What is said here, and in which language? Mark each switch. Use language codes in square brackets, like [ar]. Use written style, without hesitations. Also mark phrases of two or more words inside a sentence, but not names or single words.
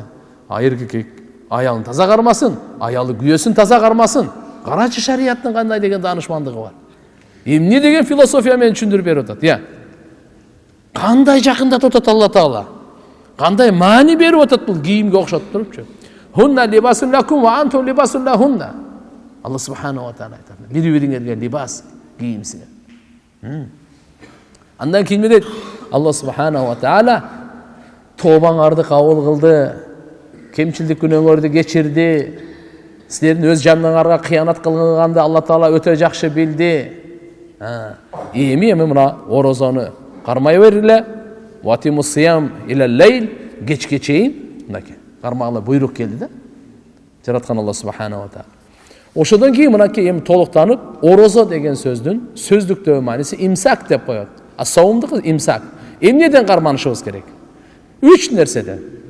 [ky] Эркек аялын таза кармасын, аялы күйөөсүн таза кармасын. Карачы шарияттын кандай деген данышмандыгы бар. Эмне деген философия менен түшүндүрүп берип атат. Кандай жакындатып атат Алла Таала. Кандай маани берип атат бул кийимге окшотуп турупчу. [ar] هن لباس لكم وأنتم لباس لهن. الله سبحانه وتعالى айтат. [ky] Бири-бириңерге либас, кийим сиңер. Андан кийин дейт [ar] الله سبحانه وتعالى [ky] тобаңарды кабыл кылды, кемчилдик күнөөңөрдү кечирди. Силердин өз жаныңарга кыянат кылганды Алла Таала өтө жакшы билди. Эми мына орозону кармай бергиле. [ar] وأتموا الصيام إلى الليل, [ky] кечке чейин мынакей кармагыла буйрук келди да. Жараткан [ar] الله سبحانه وتعالى. [ky] Ошодон кийин мынакей эми толуктанып, орозо деген сөздүн сөздүктөгү мааниси имсак деп коет. Саумдук имсак. Эмнеден карманышыбыз керек? 3 нерседен.